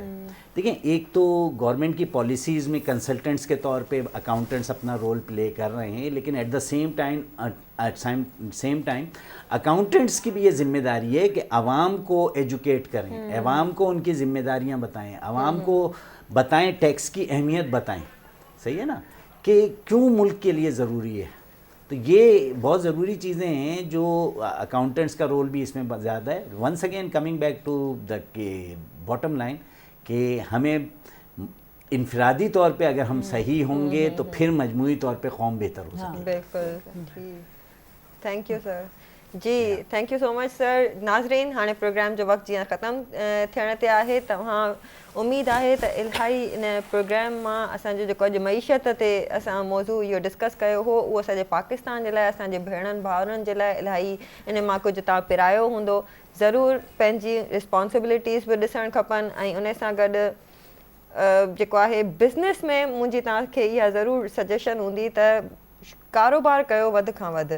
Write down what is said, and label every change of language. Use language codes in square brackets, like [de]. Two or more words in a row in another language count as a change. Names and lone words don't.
[ur] دیکھیں ایک تو گورنمنٹ کی پالیسیز میں کنسلٹنٹس کے طور پہ اکاؤنٹنٹس اپنا [en] role play [ur] کر رہے ہیں، لیکن [en] at the same time [ur] اکاؤنٹنٹس کی بھی یہ ذمہ داری ہے کہ عوام کو ایجوکیٹ کریں، عوام کو ان کی ذمہ داریاں بتائیں، عوام کو بتائیں، ٹیکس کی اہمیت بتائیں. صحیح ہے نا، کہ کیوں ملک کے لیے ضروری ہے. تو یہ بہت ضروری چیزیں ہیں جو اکاؤنٹنٹس کا رول بھی اس میں زیادہ ہے. [en] once again coming back to the bottom line [ur] کہ ہمیں انفرادی طور پہ اگر ہم صحیح ہوں گے تو پھر مجموعی طور پہ قوم بہتر ہو سکے. بالکل. [en] thank you [ur] سر. جی [en] thank you so much [ur] سر. [sd] ناظرین हाणे प्रोग्राम जो वक़्तु जीअं ख़तमु थियण ते आहे, तव्हां उमेदु आहे त इलाही इन प्रोग्राम मां असांजो जेको अॼु मईशत ते असां मौज़ू इहो डिस्कस कयो हो, उहो असांजे पाकिस्तान जे लाइ, असांजे भेणनि भाउरनि जे लाइ इलाही इन मां कुझु तव्हां पिरायो हूंदो. ज़रूरु पंहिंजी रिस्पॉन्सिबिलिटीज़ बि ॾिसणु खपनि, ऐं उन सां गॾु जेको आहे बिज़नेस में मुंहिंजी तव्हांखे इहा ज़रूरु सजेशन हूंदी त कारोबार कयो वधि खां वधि.